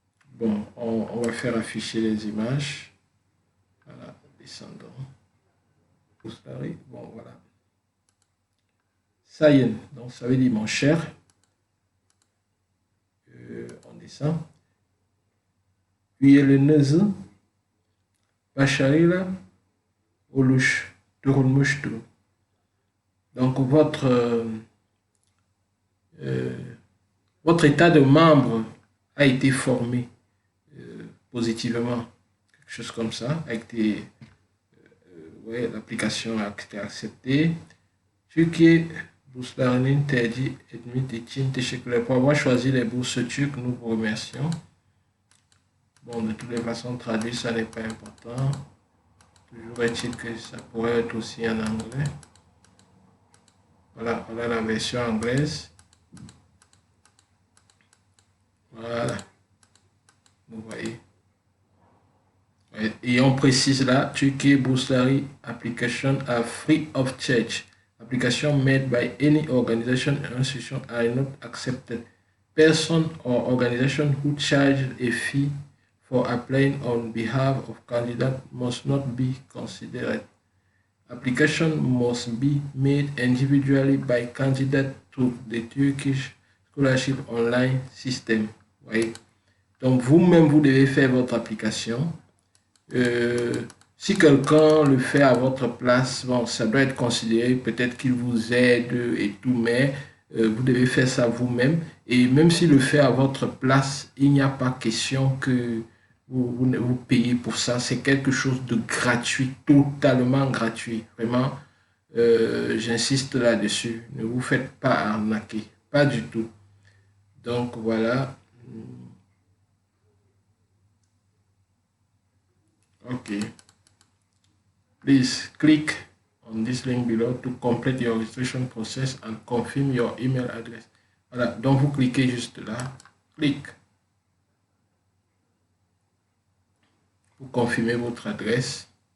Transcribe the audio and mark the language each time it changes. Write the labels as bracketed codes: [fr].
[fr] Bon, on va faire afficher les images. Voilà, descendons. Bon, voilà. Ça y est, donc ça veut dire mon cher. On descend. [tr] Üyelerinizi başarıyla oluşturmuştur. [fr] Donc votre état de membre a été formé positivement, quelque chose comme ça, avec ouais, l'application a été acceptée. [tr] Türkiye burslarının tercih ettiğiniz için teşekkürler. [fr] Pour avoir choisi les bourses turques, nous vous remercions. Bon, de toutes les façons, traduire, ça n'est pas important. Toujours est-il que ça pourrait être aussi en anglais. Voilà, voilà la version anglaise. Voilà. Vous voyez. Et on précise là, [en] Turkey Bursary application are free of charge. Application made by any organization or institution are not accepted. Person or organization who charge a fee for applying on behalf of candidate must not be considered. Application must be made individually by candidate to the Turkish Scholarship Online System. [fr] Oui. Donc vous-même, vous devez faire votre application. Si quelqu'un le fait à votre place, bon, ça doit être considéré, peut-être qu'il vous aide et tout, mais vous devez faire ça vous-même. Et même s'il le fait à votre place, il n'y a pas question que vous payez pour ça. C'est quelque chose de gratuit, totalement gratuit. Vraiment, j'insiste là-dessus. Ne vous faites pas arnaquer, pas du tout. Donc voilà. [en] Okay. Please click on this link below to complete your registration process and confirm your email address. [fr] Voilà, donc vous cliquez juste là. Clique. Vous confirmez votre adresse.